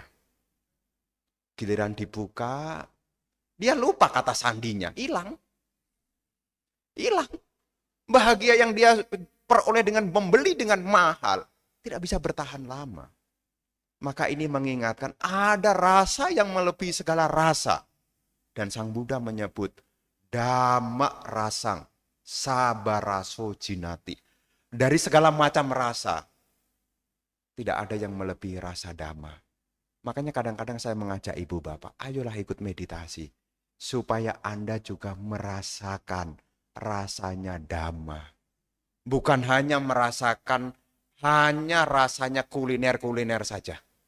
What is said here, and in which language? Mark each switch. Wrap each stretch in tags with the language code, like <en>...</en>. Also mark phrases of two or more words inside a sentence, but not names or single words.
<id>Giliran dibuka, dia lupa kata sandinya. Hilang. Hilang. Bahagia yang dia peroleh dengan membeli dengan mahal, tidak bisa bertahan lama. Maka ini mengingatkan ada rasa yang melebihi segala rasa. Dan Sang Buddha menyebut</id> <pi>Dhamma rasang sabaraso jinati.</pi> <id>Dari segala macam rasa, tidak ada yang melebihi rasa Dhamma. Makanya kadang-kadang saya mengajak ibu bapak, ayolah ikut meditasi. Supaya Anda juga merasakan rasanya Dhamma. Bukan hanya merasakan hanya rasanya kuliner-kuliner saja.</id>